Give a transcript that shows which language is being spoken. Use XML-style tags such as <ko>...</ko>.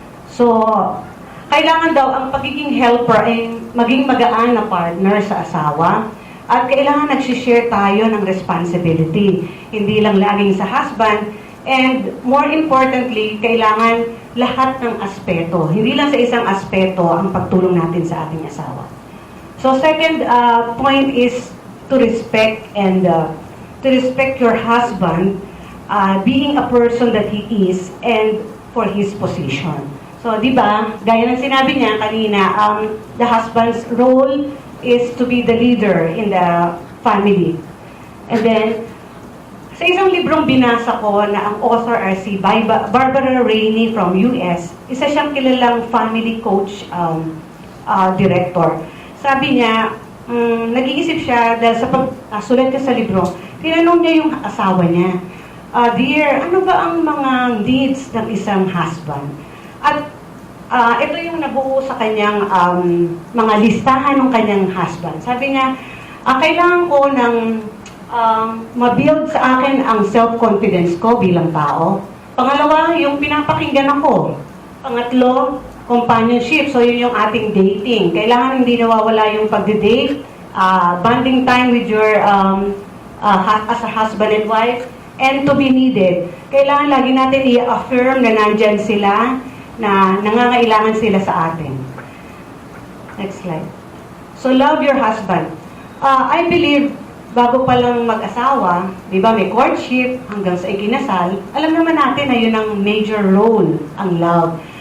<tl>So, kailangan daw ang pagiging helper ay maging magaan na partner sa asawa. At kailangan nagsishare tayo ng responsibility. Hindi lang laging sa husband.</tl> <en>And more importantly,</en> <tl>kailangan lahat ng aspeto. Hindi lang sa isang aspeto ang pagtulong natin sa ating asawa.</tl> <en>So second point is to respect and to respect your husband, being a person that he is and for his position. So</en> <tl>di ba, gaya ng sinabi niya kanina,</tl> <en>the husband's role is to be the leader in the family.</en> <tl>And then, sa isang librong binasa ko na ang author ay si Barbara Rainey from US, isa siyang kilalang family coach director. Sabi niya, nag-iisip siya dahil sa pagsulat niya sa libro, tinanong niya yung asawa niya, Dear, ano ba ang mga needs ng isang husband? At ito yung nabuo sa kanyang mga listahan ng kanyang husband. Sabi niya, kailangan ko ng ma-build sa akin ang self-confidence ko bilang tao. Pangalawa, yung pinapakinggan ako. Pangatlo, companionship. So, yun yung ating dating. Kailangan hindi nawawala yung pagde-date,</tl> <en>bonding time with your as a husband and wife, and to be needed.</en> <tl>Kailangan lagi natin i-affirm na nandyan sila, na nangangailangan sila sa atin.</tl> <en>Next slide. So, love your husband. I believe</en> <tl>bago pa lang mag-asawa, di ba, may courtship hanggang sa ikinasal, alam naman natin na yun ang major role, ang love.</tl>